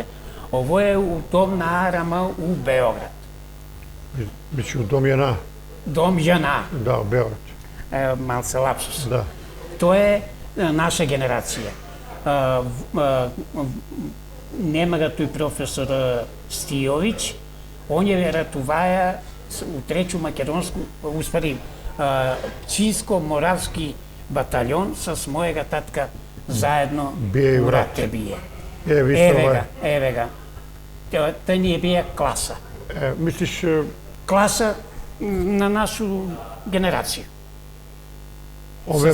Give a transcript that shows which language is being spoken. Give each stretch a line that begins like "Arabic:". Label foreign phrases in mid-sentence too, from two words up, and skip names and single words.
Macedonian: Ово е у дом на АРМ у Београд. Биче у дом Јана. Дом Јана, Да, у Београд. малце лапсус. Да. Тоа е наша генерација. Нема ga тој професор Стијовиќ, он ја ратуваја у Тречу македонску, успари, Пчинско-моравски батальон с мојега татка заедно Бие у рат. бие. Више Еве га. Тој ни е бија класа. мислиш, Класа на нашу генерација. ове